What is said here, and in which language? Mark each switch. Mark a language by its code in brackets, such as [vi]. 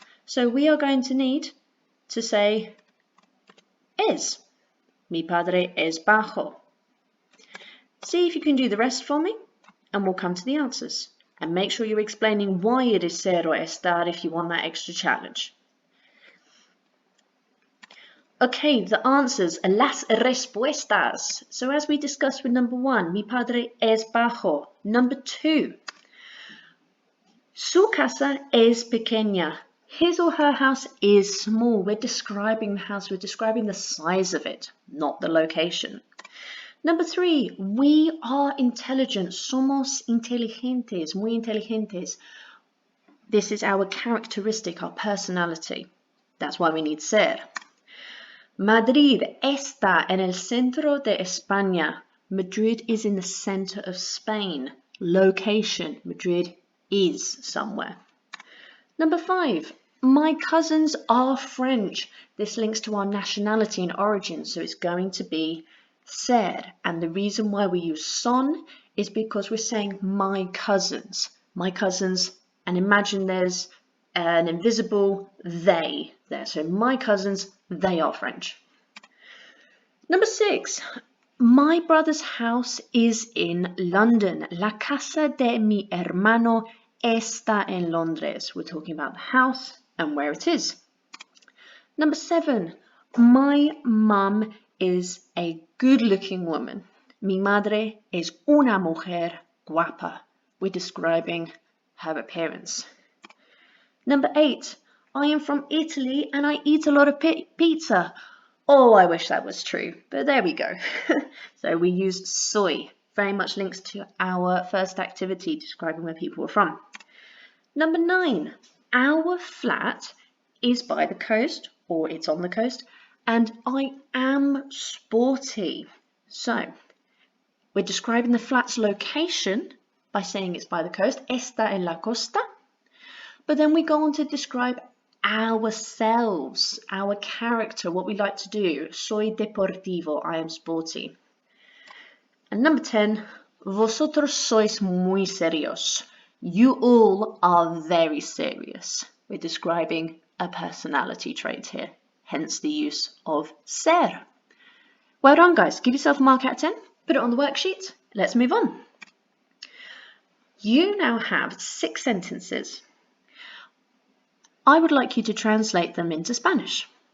[en] So we are going to need to say es. [es] Mi padre es bajo. [en] See if you can do the rest for me and we'll come to the answers. And make sure you're explaining why it is ser or estar if you want that extra challenge. Okay, the answers, [es] las respuestas. [en] So as we discussed with number 1, [es] mi padre es bajo. [en] Number 2, [es] su casa es pequeña. [en] His or her house is small. We're describing the house, we're describing the size of it, not the location. Number 3, we are intelligent. [es] Somos inteligentes, muy inteligentes. [en] This is our characteristic, our personality. That's why we need ser. [es] Madrid está en el centro de España. [en] Madrid is in the center of Spain. Location, Madrid is somewhere. Number 5, my cousins are French. This links to our nationality and origin, so it's going to be ser. And the reason why we use son is because we're saying my cousins, and imagine there's an invisible they there. So my cousins, they are French. Number 6, my brother's house is in London. [es] La casa de mi hermano está en Londres. [en] We're talking about the house and where it is. Number 7, my mum is a good-looking woman. [es] Mi madre es una mujer guapa. [en] We're describing her appearance. Number 8, I am from Italy and I eat a lot of pizza. Oh, I wish that was true, but there we go. So we use soy, very much links to our first activity describing where people were from. Number 9, our flat is by the coast, or it's on the coast, and I am sporty. So we're describing the flat's location by saying it's by the coast, [es] está en la costa, [en] but then we go on to describe ourselves, our character, what we like to do. [es] Soy deportivo, [en] I am sporty. And number 10, [es] vosotros sois muy serios. [en] You all are very serious. We're describing a personality trait here, hence the use of ser. Well done, guys. Give yourself a mark out of 10. Put it on the worksheet. Let's move on. You now have 6 sentences. I would like you to translate them into Spanish.